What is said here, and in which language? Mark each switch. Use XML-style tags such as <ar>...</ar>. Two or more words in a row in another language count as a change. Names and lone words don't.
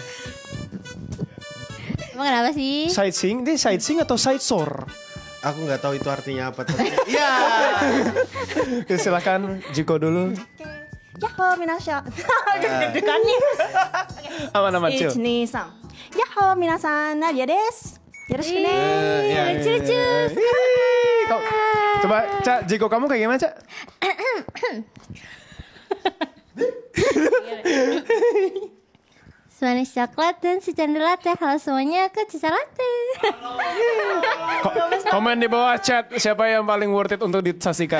<id>Emang kenapa sih? Sightseeing, ini sightseeing atau sightshore? Aku nggak tahu itu artinya apa. Iya. Silakan Jiko dulu.</id> <ja>ヤッホー みなしゃ.</ja> <id>Deg-degan nih. Aman chill. Ichni-san.</id> <ja>ヤッホー、みなさん、ナディアです. よろしくね.</ja> <id>Lucu-lucu. Coba Cak, Jiko kamu kayak gimana Cak? Manis coklat dan si cendol latte. Halo semuanya, aku Cica Latte. Komen di bawah chat siapa yang paling</id> <en>worth it</en> <id>untuk disaksikan.</id>